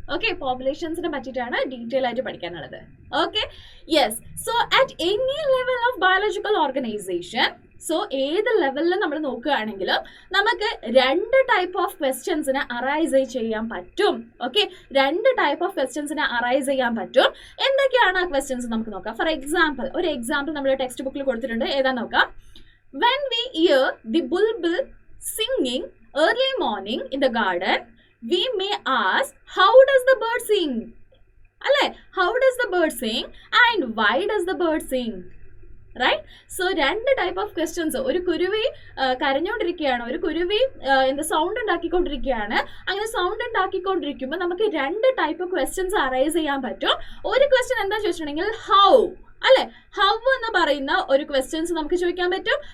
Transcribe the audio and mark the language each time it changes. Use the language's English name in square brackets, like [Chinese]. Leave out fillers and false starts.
[Malayalam] Okay, പോപ്പുലേഷൻസിനെ പറ്റിയിട്ടാണ് detail ആയിട്ട് പഠിക്കാനുള്ളത്. Okay, yes, [English] so at any level of biological organisation, [Malayalam] so ഏത് ലെവലിൽ നമ്മൾ നോക്കുകയാണെങ്കിലും നമുക്ക് രണ്ട് ടൈപ്പ് ഓഫ് ക്വസ്റ്റ്യൻസിനെ അറൈസ് ചെയ്യാൻ പറ്റും. ഓക്കെ, രണ്ട് ടൈപ്പ് ഓഫ് ക്വസ്റ്റ്യൻസിനെ അറൈസ് ചെയ്യാൻ പറ്റും. എന്തൊക്കെയാണ് ആ ക്വസ്റ്റ്യൻസ് നമുക്ക് നോക്കാം. ഫോർ എക്സാമ്പിൾ, ഒരു എക്സാമ്പിൾ നമ്മുടെ ടെക്സ്റ്റ് ബുക്കിൽ കൊടുത്തിട്ടുണ്ട്. ഏതാ നോക്കാം. [English] When we hear the bulbul singing early morning in the garden, we may ask, how does the bird sing? [Malayalam] അല്ലേ, [English] how does the bird sing and why does the bird sing? Right. So രണ്ട് type of questions. [Malayalam] ഒരു കുരുവി കരഞ്ഞുകൊണ്ടിരിക്കുകയാണ്, ഒരു കുരുവി sound ഉണ്ടാക്കിക്കൊണ്ടിരിക്കുകയാണ്. അങ്ങനെ sound ഉണ്ടാക്കിക്കൊണ്ടിരിക്കുമ്പോൾ നമുക്ക് രണ്ട് type questions arise ചെയ്യാൻ പറ്റും. ഒരു ക്വസ്റ്റ്യൻ എന്താ ചോദിച്ചിട്ടുണ്ടെങ്കിൽ ഹൗ, അല്ലെ, ഹൗ എന്ന് പറയുന്ന ഒരു ക്വസ്റ്റ്യൻസ് നമുക്ക് ചോദിക്കാൻ പറ്റും.